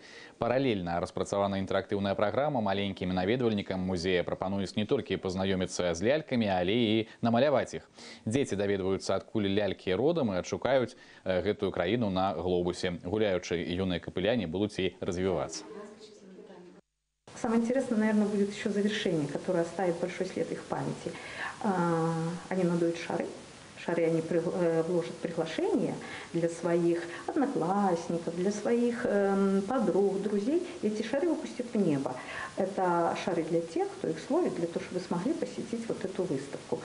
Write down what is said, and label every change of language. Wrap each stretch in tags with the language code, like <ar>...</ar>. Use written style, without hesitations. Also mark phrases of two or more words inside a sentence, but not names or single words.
<be>Паралельна распрацавана інтэрактыўная праграма. Маленькім наведвальнікам музея прапануюць не толькі пазнаёміцца з лялькамі, але і намаляваць іх. Дзеці даведваюцца, адкуль лялькі родам і адшукаюць гэтую краіну на глобусе. Гуляючы, юныя капыляне будуць і развівацца.</be> <ru>Самое интересное, наверное, будет еще завершение, которое оставит большой след их памяти. Они надуют шары. Шары они вложат приглашение для своих одноклассников, для своих подруг, друзей. И эти шары выпустят в небо. Это шары для тех, кто их словит, для того, чтобы вы смогли посетить вот эту выставку.</ru>